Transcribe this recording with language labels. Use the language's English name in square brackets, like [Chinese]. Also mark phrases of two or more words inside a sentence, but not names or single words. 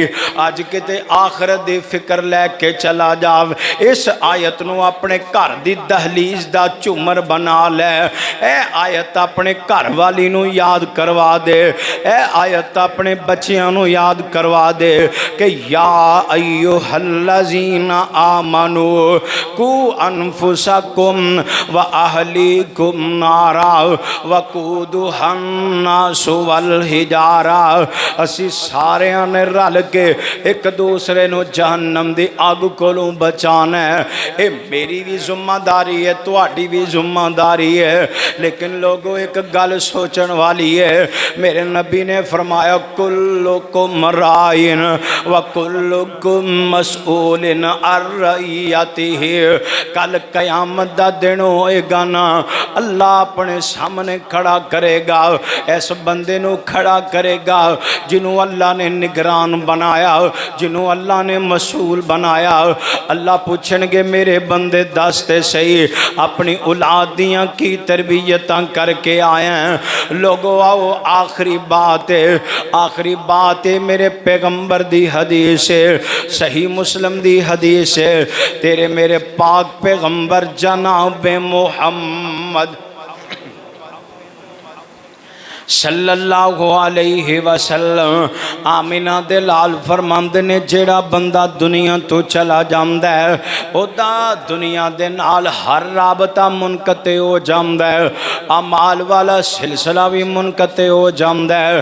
[Punjabi] اج کتے آخرت دی فکر لے کے چلا جاؤ. اس آیت نوں اپنے گھر دی دہلیز دا جھومر بنا لے. اے آیت اپنے گھر والی نوں یاد کروا دے. اے آیت اپنے بچیاں نوں یاد کروا دے کہ [Arabic] يا أيها الذين آمنوا قوا أنفسكم و أهليكم نارا وقودها الناس والحجارة. [Punjabi] اسی سارے نے رل کے ایک دوسرے نوں جہنم دی اگ کولوں بچانا ہے. یہ میری بھی ذمہ داری ہے، تہاڈی بھی ذمہ داری ہے. لیکن لوگوں ایک گل سوچن والی ہے. میرے نبی نے فرمایا [Arabic] كلكم راع و كلكم مسؤول عن رعيته. [Punjabi] کل قیامت دا دن ہوئے گا نا، اللہ اپنے سامنے کھڑا کرے گا. اس بندے نوں کھڑا کرے گا جنہوں اللہ نے نگران بنایا، جنہوں اللہ نے مسئول بنایا. اللہ پچھن گے میرے بندے دس تے سہی اپنی اولاد دیاں کی تربیتاں کر کے آئے ہیں. لوگوں آؤ آخری بات ہے، آخری بات ہے میرے پیغمبر دی حدیث ہے، صحیح مسلم دی حدیث ہے. تیرے میرے پاک پیغمبر جناب محمد [Arabic] صلی اللہ علیہ وسلم [Punjabi] آمنہ دے لال فرماندے نے جیہڑا بندہ دنیا توں چلا جاندا ہے اودا دنیا دے نال ہر رابطہ منقطع ہو جاندا ہے، اعمال والا سلسلہ بھی منقطع ہو جاندا ہے.